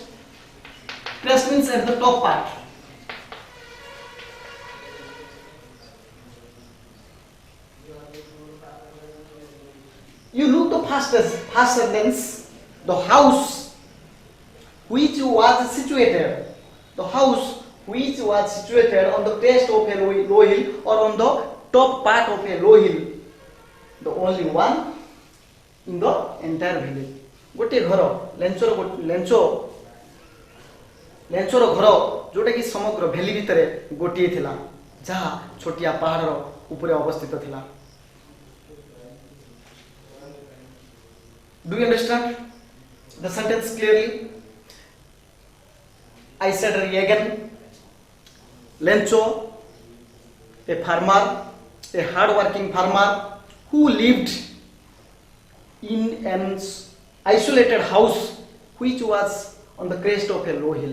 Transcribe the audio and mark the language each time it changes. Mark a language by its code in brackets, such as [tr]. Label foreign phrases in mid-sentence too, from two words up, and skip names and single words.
[en] Crest means at the top part. You look the first sentence. The house which was situated. The house which was situated on the crest of a low hill or on the top part of a low hill. The only one in the entire village. [or] ଗୋଟେ ଘର ଲେଞ୍ଚୋର ଘର ଯୋଉଟା କି ସମଗ୍ର ଭୈଲି ଭିତର ଗୋଟେ ଥିଲା ଯାହା ଛୋଟିଆ ପାହାଡ଼ ଉପର ଅବସ୍ଥିତ ଥିଲା. [en] Do you understand the sentence clearly? I said again. Lencho, a farmer, a hard-working farmer who lived in an isolated house which was on the crest of a low hill.